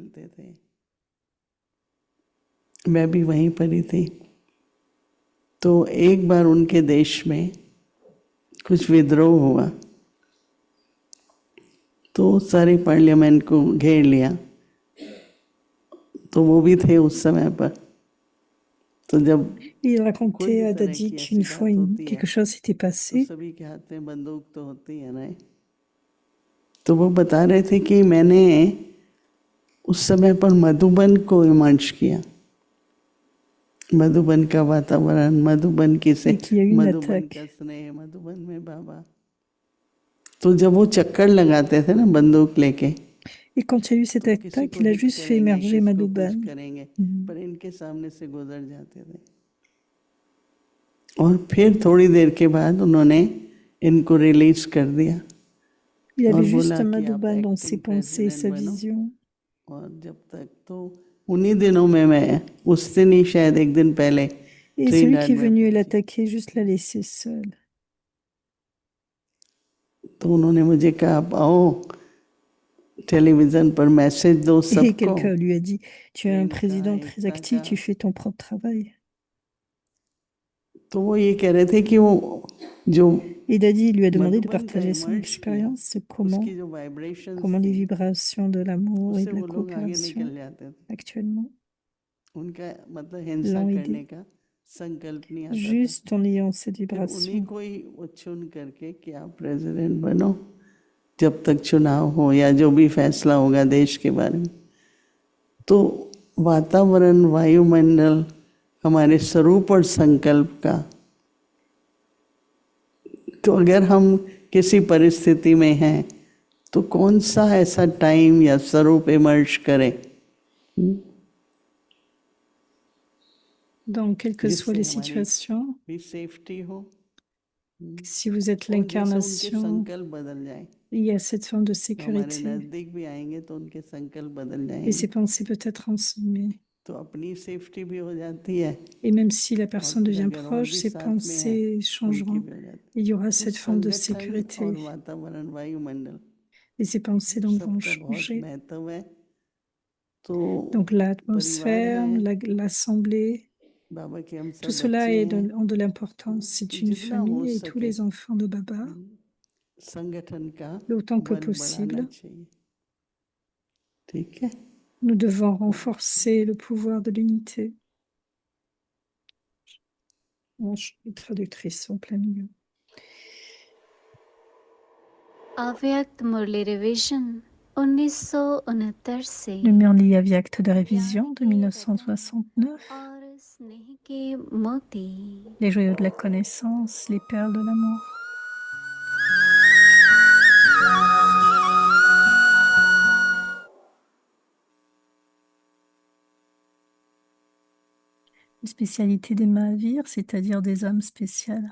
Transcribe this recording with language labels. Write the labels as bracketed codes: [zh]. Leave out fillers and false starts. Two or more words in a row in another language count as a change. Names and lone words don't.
[hi] मिलते थे, मैं भी वहीं पर ही थी। तो एक बार उनके देश में कुछ विद्रोह हुआ तो सारे पार्लियामेंट को घेर लिया, तो वो भी थे उस समय पर। तो जब [fr] Il [hi] कोई भी [fr] racontait à [hi] तरह [fr] Dadi [hi] की ऐसी [fr] qu'une fois [hi] बात होती है [fr] quelque chose s'était [hi] तो [fr] passé. [hi] सभी के हाथ में बंदूक तो होती है ना। तो वो बता रहे थे कि मैंने उस समय पर मधुबन को इमर्ज किया, मधुबन का वातावरण, मधुबन की से, [fr] Et qu'il y a eu une [hi] मधुबन [fr] attaque. [hi] का स्नेह, मधुबन में बाबा। तो जब वो चक्कर लगाते थे ना बंदूक लेके, [fr] Et quand il y a eu cette [hi] तो किसी [fr] attaque, [hi] को [fr] il a [hi] हिट [fr] juste fait [hi] करेंगे, [fr] émerger [hi] किसी को कुछ [fr] Madhuban. [hi] करेंगे, Mhm. पर इनके सामने से गुजर जाते थे। और फिर थोड़ी देर के बाद उन्होंने इनको रिलीज कर दिया [fr] Il [hi] और [fr] avait juste [hi] बोला कि आप [fr] Madhuban dans ses [hi] एक्टिंग [fr] pensées et [hi] प्रेसिडेंट [fr] sa [hi] बनो। [fr] vision. [hi] और जब तक, तो उन्हीं दिनों में मैं उस दिन ही शायद एक दिन पहले [fr] Et celui qui [hi] ट्रिनिडाद [fr] est [hi] में [fr] venu [hi] पहुंची। [fr] l'attaquer, juste l'a laissé seul. [hi] तो उन्होंने मुझे कहा आप आओ टेलीविजन पर मैसेज दो [fr] Et [hi] सबको, [fr] quelqu'un lui a dit, tu es un [hi] प्रेम का, [fr] président très [hi] एकता [fr] actif, [hi] का। [fr] tu fais ton propre travail. [hi] तो वो ये कह रहे थे कि वो जो [fr] Et Dadi lui a demandé de [hi] मधुबन का [fr] partager son [hi] इमर्ज किया, [fr] expérience, [hi] उसकी जो वाइब्रेशंस [fr] comment les [hi] थी, [fr] vibrations de l'amour et [hi] उससे [fr] de la [hi] वो लोग आगे [fr] coopération [hi] निकल जाते थे। [fr] actuellement [hi] उनका मतलब हिंसा [fr] l'ont [hi] करने [fr] aidé. [hi] का संकल्प नहीं आता था। [fr] Juste en ayant cette [hi] फिर उन्हीं [fr] vibration. [hi] को ही वो चुन करके कि आप प्रेसिडेंट बनो, जब तक चुनाव हो या जो भी फैसला होगा देश के बारे में। तो वातावरण, वायुमंडल हमारे स्वरूप और संकल्प का, तो अगर हम किसी परिस्थिति में हैं तो कौन सा ऐसा टाइम या स्वरूप इमर्ज करें [fr] Dans quelles que soient [hi] जिससे [fr] les [hi] हमारी [fr] situations, [hi] भी सेफ्टी हो [fr] si vous êtes [hi] और जैसे उनके [fr] l'incarnation, [hi] संकल्प बदल जाए, [fr] il y a cette forme de [hi] हमारे [fr] sécurité. [hi] नजदीक भी आएंगे तो उनके संकल्प बदल [fr] Et ces [hi] जाएंगे, [fr] pensées peuvent être ensemble. [hi] तो अपनी सेफ्टी भी हो जाती है [fr] Et même si la [hi] और [fr] personne [hi] फिर [fr] devient [hi] अगर और [fr] proche, [hi] भी [fr] ses [hi] साथ में है [fr] pensées [hi] उनकी [fr] changeront. [hi] भी हो जाती। [fr] Il y aura [hi] तो [fr] cette forme de [hi] संगठन और [fr] sécurité. [hi] वातावरण, वायुमंडल [fr] Et ces pensées donc vont [hi] सबका बहुत [fr] changer. [hi] महत्व है। तो [fr] Donc [hi] परिवार [fr] l'atmosphère, [hi] है, [fr] l'assemblée, [hi] बाबा के हम [fr] tout [hi] सब [fr] cela [hi] बच्चे हैं, [fr] ont de l'importance. [hi] तो [fr] C'est une [hi] जितना हो [fr] famille et tous [hi] सके [fr] les enfants de Baba, [hi] संगठन का [fr] autant que [hi] बल बढ़ाना [fr] possible, [hi] चाहिए। ठीक है, [fr] nous devons renforcer le pouvoir de l'unité. Les traductrices sont plein milieu. [hi] अव्यक्त मुरली रिवीजन 1969 से [fr] Le Murli Avyakt de révision de 1969. [hi] और स्नेह के मोती [fr] Les joyaux de la connaissance, les perles de l'amour. Une spécialité des Mahavirs, c'est-à-dire des âmes spéciales.